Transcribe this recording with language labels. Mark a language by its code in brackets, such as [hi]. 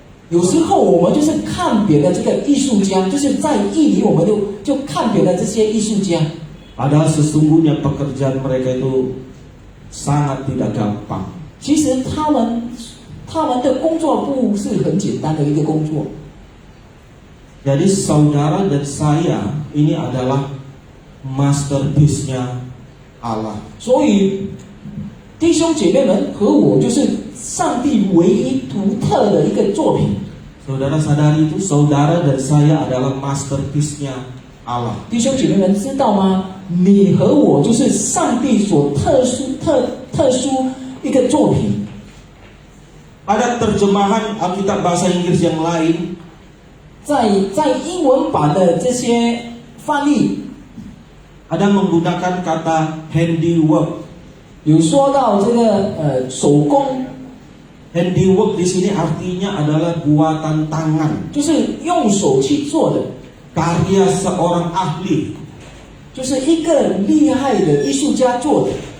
[zh] 有时候我们就是看别的这个艺术家，就是在意里我们就看别的这些艺术家， [id] Padahal sesungguhnya pekerjaan mereka itu sangat tidak gampang. [zh] 其实他们的工作不是很简单的一个工作。 [id] Jadi saudara dan saya ini adalah masterpiece-nya Allah. [zh] 所以弟兄姐妹们和我就是上帝唯一独特的一个作品。 [id] Saudara sadari itu, saudara dan saya adalah masterpiece-nya Allah. [zh] 弟兄姐妹们知道吗？你和我就是上帝所特殊一个作品。 [id] Pada terjemahan Alkitab bahasa Inggris yang lain, [zh] 在英文版的这些翻译 [id] ada menggunakan kata handiwork. [zh] 有说到这个手工， [id] Handiwork di sini artinya adalah buatan tangan, [zh] 就是用手去做的， [id] karya seorang ahli. [zh] 就是一个厉害的艺术家做的。